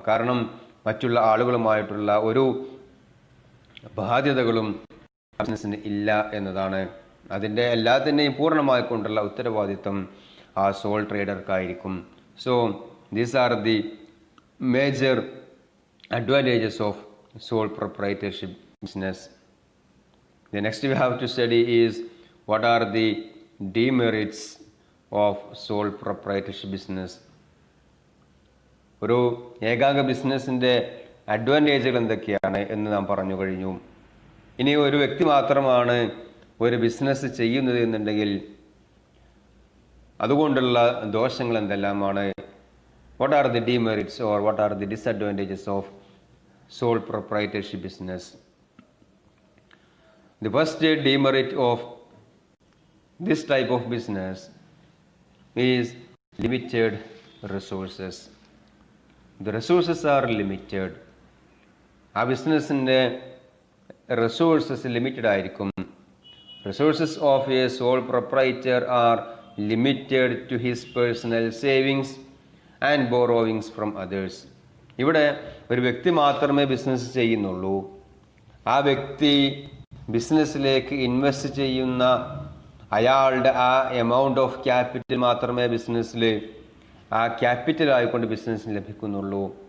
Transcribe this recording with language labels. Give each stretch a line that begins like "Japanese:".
Malayalam: കാരണം മറ്റുള്ള ആളുകളുമായിട്ടുള്ള ഒരു ബാധ്യതകളും ബിസിനസ്സിന് ഇല്ല എന്നതാണ്. അതിൻ്റെ എല്ലാത്തിൻ്റെയും പൂർണ്ണമായിക്കൊണ്ടുള്ള ഉത്തരവാദിത്വം ആ soul ട്രേഡർക്കായിരിക്കും.
English: So these are the major advantages of sole proprietorship business. The next we have to study is what are the demerits of sole proprietorship business.
Malayalam: ഒരു ഏകാംഗ ബിസിനസ്സിൻ്റെ അഡ്വാൻറ്റേജുകൾ എന്തൊക്കെയാണ് എന്ന് നാം പറഞ്ഞു കഴിഞ്ഞു. ഇനി ഒരു വ്യക്തി മാത്രമാണ് ഒരു ബിസിനസ് ചെയ്യുന്നത് എന്നുണ്ടെങ്കിൽ അതുകൊണ്ടുള്ള ദോഷങ്ങൾ എന്തെല്ലാമാണ്?
English: What are the demerits or what are the disadvantages of sole proprietorship business? The first demerit of this type of business is limited resources. The resources are limited.
Malayalam: ആ ബിസിനസ്സിൻ്റെ resources limited ആയിരിക്കും.
English: Resources of a sole proprietor are limited to his personal savings and borrowings from others.
Malayalam: ഇവിടെ ഒരു വ്യക്തി മാത്രമേ business ചെയ്യുന്നുള്ളൂ. ആ വ്യക്തി ബിസിനസ്സിലേക്ക് ഇൻവെസ്റ്റ് ചെയ്യുന്ന അയാളുടെ ആ എമൗണ്ട് ഓഫ് ക്യാപിറ്റൽ മാത്രമേ ബിസിനസ്സിൽ ആ ക്യാപിറ്റൽ ആയിക്കൊണ്ട് ബിസിനസ്സിന് ലഭിക്കുന്നുള്ളൂ.